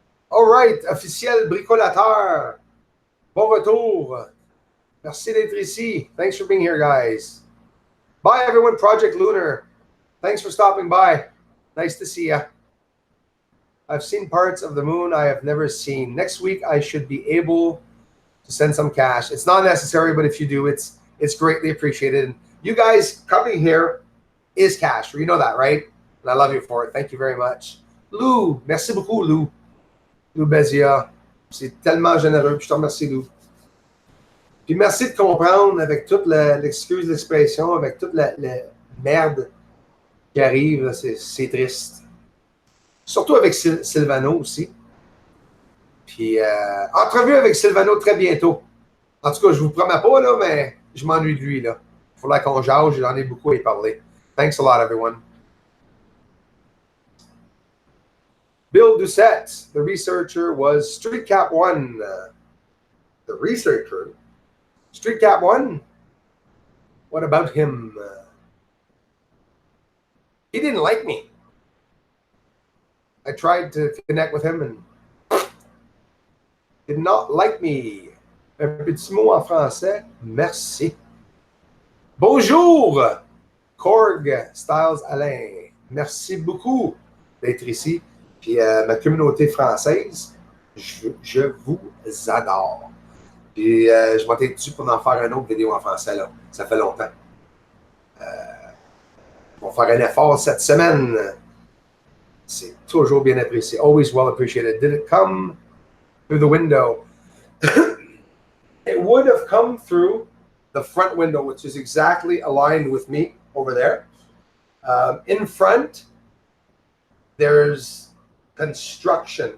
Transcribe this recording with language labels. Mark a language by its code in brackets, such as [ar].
[en] All right, officiel bricolateur. [fr] Bon retour. Merci d'être ici. [en] Thanks for being here, guys. Bye, everyone. Project Lunar. Thanks for stopping by. Nice to see you. I've seen parts of the moon I have never seen. Next week, I should be able to send some cash. It's not necessary, but if you do, it's greatly appreciated. And you guys coming here is cash. You know that, right? And I love you for it. Thank you very much. Lou, [fr] merci beaucoup, [en] Lou. Lou Bezia. [fr] C'est tellement généreux. Je te remercie, Lou. Puis merci de comprendre avec toute l'excuse d'expression, avec toute la merde qui arrive. C'est triste. Surtout avec Sylvano aussi. Puis entrevue avec Sylvano très bientôt. En tout cas, je vous promets pas, là, mais je m'ennuie de lui, là. Il faudra qu'on jase, j'en ai beaucoup à y parler. [en] Thanks a lot, everyone. Bill Doucette, the researcher, was Street Cap 1. The researcher? Street Cap 1? What about him? He didn't like me. I tried to connect with him and did not like me. [fr] Un petit mot en français. Merci. Bonjour, Korg Styles Alain. Merci beaucoup d'être ici. Puis ma communauté française, je vous adore. Puis je m'étais dessus pour en faire une autre vidéo en français, là. Ça fait longtemps. On va faire un effort cette semaine. C'est toujours bien apprécié. [en] Always well appreciated. Did it come through the window? It would have come through the front window, which is exactly aligned with me over there. In front, there's construction.